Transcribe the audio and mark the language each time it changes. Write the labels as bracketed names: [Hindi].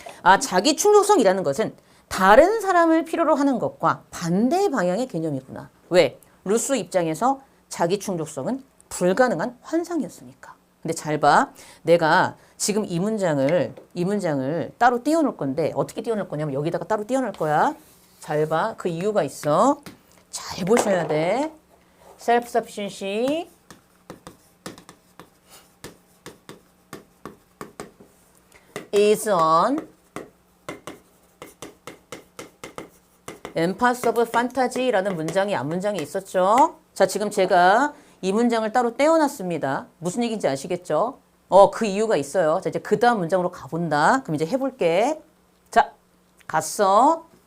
[Korean] 아, 자기 충족성이라는 것은 다른 사람을 필요로 하는 것과 반대 방향의 개념이구나. 왜? 루소 입장에서 자기 충족성은 불가능한 환상이었으니까. 근데 잘 봐. 내가 지금 이 문장을 따로 띄워놓을 건데 어떻게 띄워놓을 거냐면 여기다가 따로 띄워놓을 거야. 잘 봐. 그 이유가 있어. 잘 보셔야 돼. [English] self-sufficiency is an impossible fantasy라는 [Korean] 문장이 앞문장에 있었죠. 자, 지금 제가 이 문장을 따로 떼어놨습니다. 무슨 얘기인지 아시겠죠? 그 이유가 있어요. 자, 이제 그 다음 문장으로 가본다. 그럼 이제 해볼게. 자, 갔어.